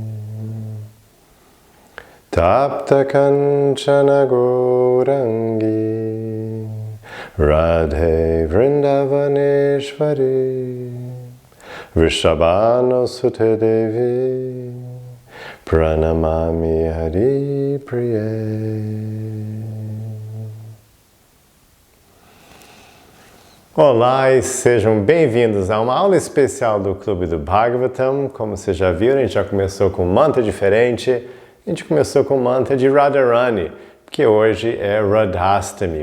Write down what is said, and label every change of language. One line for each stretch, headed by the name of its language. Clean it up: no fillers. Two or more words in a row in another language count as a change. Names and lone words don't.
Sanskrit: तप्तकाञ्चनगौराङ्गि राधे वृन्दावनेश्वरि वृषभानुसुते देवि प्रणमामि हरिप्रिये.
Portuguese: Olá e sejam bem-vindos a uma aula especial do Clube do Bhagavatam. Como vocês já viram, a gente já começou com um mantra diferente. A gente começou com o mantra de Radharani, porque hoje é Radhastami.